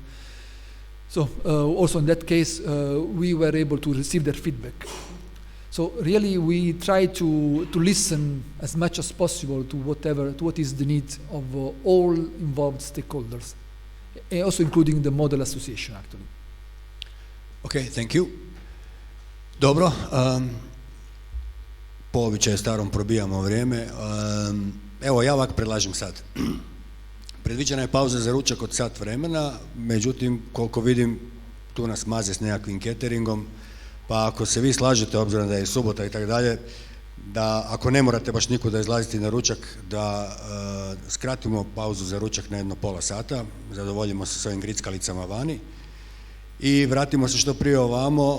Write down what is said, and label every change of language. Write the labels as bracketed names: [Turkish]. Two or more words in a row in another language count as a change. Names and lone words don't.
[English] So also in that case, we were able to receive their feedback. So really, we try to listen as much as possible to what is the need of all involved stakeholders, and also including the model association, actually. Okay, thank you. [Croatian] Dobro, po običaju starom probijamo vrijeme. Evo, ja ovak predlažem sad. Predviđena je pauza za ručak od sat vremena, međutim, koliko vidim, tu nas maze s nekakvim cateringom, pa ako se vi slažete, obzirom da je subota i tako dalje, da ako ne morate baš nikuda izlaziti na ručak, da skratimo pauzu za ručak na jedno pola sata, zadovoljimo se s ovim grickalicama vani i vratimo se što prije ovamo.